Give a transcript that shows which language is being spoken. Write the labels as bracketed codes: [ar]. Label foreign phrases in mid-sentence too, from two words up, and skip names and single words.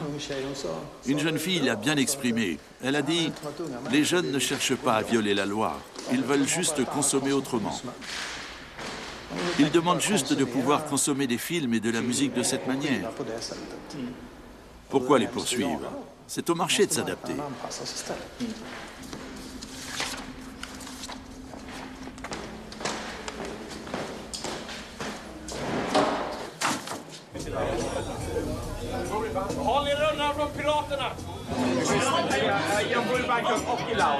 [fr] Une jeune fille l'a bien exprimé. Elle a dit « Les jeunes ne cherchent pas à violer la loi. Ils veulent juste consommer autrement. Ils demandent juste de pouvoir consommer des films et de la musique de cette manière. Pourquoi les poursuivre? C'est au marché de s'adapter. » [sv] Håll er undan från piraterna! Jag bor i Bangkok och i Laos.